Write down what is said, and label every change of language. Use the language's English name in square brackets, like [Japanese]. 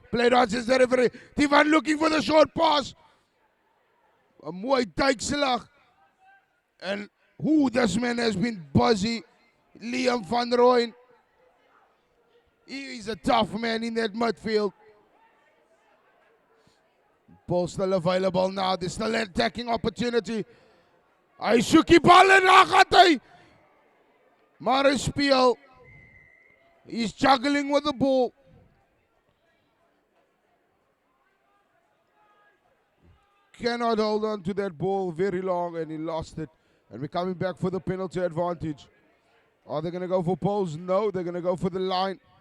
[English] Played on since the referee. Tivan looking for the short pass. A [Afrikaans] mooi duikslag. [English] And this man has been buzzy. Liam van Rooyen. He is a tough man in that midfield. Ball still available now. There's still an attacking opportunity. [Afrikaans] Hy soek die bal en daar gaat hy. Maar hy speel. [English] He's juggling with the ball. Cannot hold on to that ball very long, and he lost it. And we're coming back for the penalty advantage. Are they going to go for poles? No, they're going to go for the line.